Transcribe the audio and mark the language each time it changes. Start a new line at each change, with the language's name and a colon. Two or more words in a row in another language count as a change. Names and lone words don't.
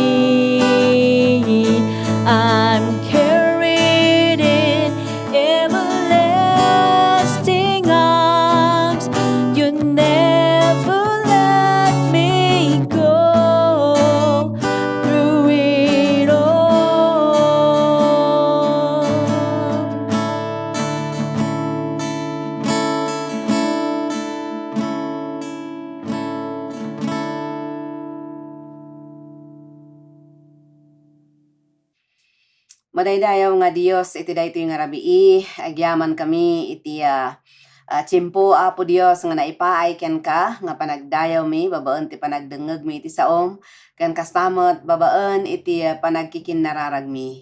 English: I'm carried in everlasting arms. You never let me go through it all.
Iloko: Madaydayaw nga Dios iti daytoy nga rabii, agyaman kami iti tiyempo Apo Dios nga naipaay ken ka nga panagdayaw mi babaen ti panagdengeg mi iti saom ken kastamot babaen iti panagkikinnararag mi.